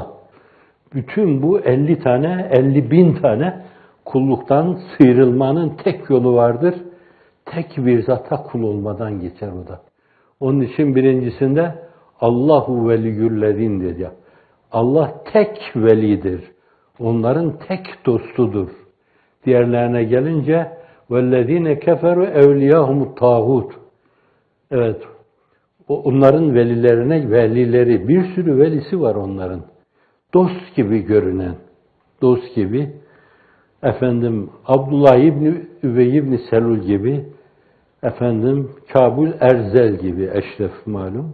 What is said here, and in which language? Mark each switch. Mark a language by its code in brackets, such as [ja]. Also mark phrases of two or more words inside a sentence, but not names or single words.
[tr] Bütün bu 50 tane, 50 bin tane kulluktan sıyrılmanın tek yolu vardır. Tek bir zata kul olmadan geçer o da. Onun için birincisinde [ar] الله ولي الذين [tr] dedi. Allah tek velidir. Onların tek dostudur. Diğerlerine gelince [ar] وَالَّذ۪ينَ كَفَرُوا اَوْلِيَاهُمُ الطَّاغُوتُ. [tr] Evet, onların velileri, bir sürü velisi var onların. Dost gibi görünen, dost gibi. Efendim, Abdullah İbni Übey İbni Selul gibi, efendim, Kabul Erzel gibi, Eşref malum.